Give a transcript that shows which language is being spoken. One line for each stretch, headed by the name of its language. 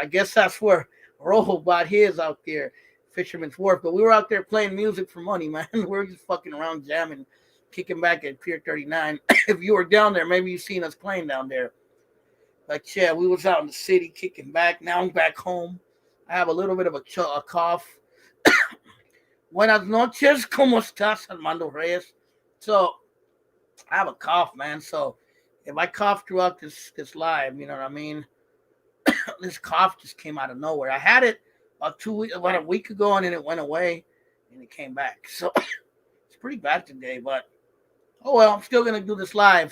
English: I guess that's where Rojo bought his out there, Fisherman's Wharf. But we were out there playing music for money, man. We were just fucking around jamming, kicking back at Pier 39. If you were down there, maybe you've seen us playing down there. But yeah, we was out in the city kicking back. Now I'm back home. I have a little bit of a cough.
Spanish: Buenas noches, ¿cómo estás, Armando Reyes?
English: So I have a cough, man. So if I cough throughout this live, you know what I mean? This cough just came out of nowhere. I had it about a week ago, and then it went away, and it came back. So it's pretty bad today, but oh well, I'm still gonna do this live.